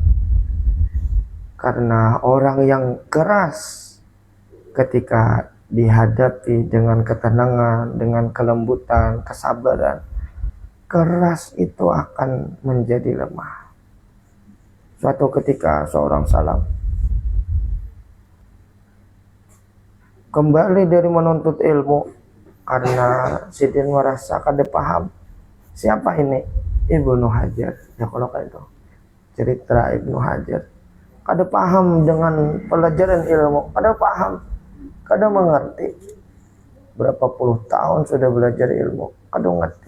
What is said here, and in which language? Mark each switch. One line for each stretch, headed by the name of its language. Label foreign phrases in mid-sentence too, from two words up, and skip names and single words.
Banjar: Karena orang yang keras ketika dihadapi dengan ketenangan, dengan kelembutan, kesabaran, keras itu akan menjadi lemah. Suatu ketika seorang salam kembali dari menuntut ilmu karena Sidin merasa kada paham siapa ini Ibnu Hajar. Ya kalau kayak itu cerita Ibnu Hajar, kada paham dengan pelajaran ilmu, kada paham, kada mengerti. Berapa puluh tahun sudah belajar ilmu, kada ngerti.